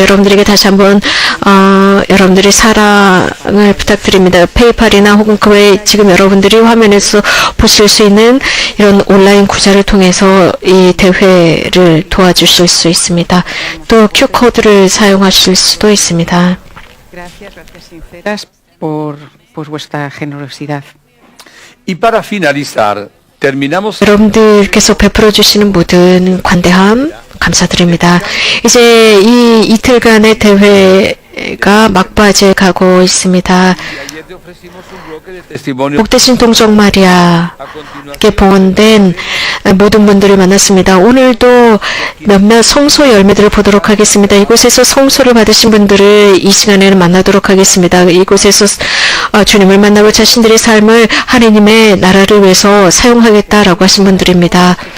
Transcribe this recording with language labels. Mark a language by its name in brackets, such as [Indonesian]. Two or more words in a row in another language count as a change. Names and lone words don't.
[Korean] 여러분들에게 다시 한번 여러분들의 사랑을 부탁드립니다. 페이팔이나 혹은 그 외에 지금 여러분들이 화면에서 보실 수 있는 이런 온라인 구좌를 통해서 이 대회를 도와주실 수 있습니다. 또 Q코드를 사용하실 수도 있습니다. [Spanish] Y para finalizar, terminamos [Korean] 여러분들께서 베풀어 주시는 모든 관대함 감사드립니다. 이제 이 이틀간의 대회가 막바지에 가고 있습니다. [Spanish] ayer te ofrecimos un bloque de testimonios. [Korean] 복되신 동정 마리아께 [Spanish] A continuación, [Korean] 봉헌된 모든 분들을 만났습니다. 오늘도 몇몇 성소 열매들을 보도록 하겠습니다. 이곳에서 성소를 받으신 분들을 이 시간에는 만나도록 하겠습니다. 이곳에서 주님을 만나고 자신들의 삶을 하나님의 나라를 위해서 사용하겠다라고 하신 분들입니다.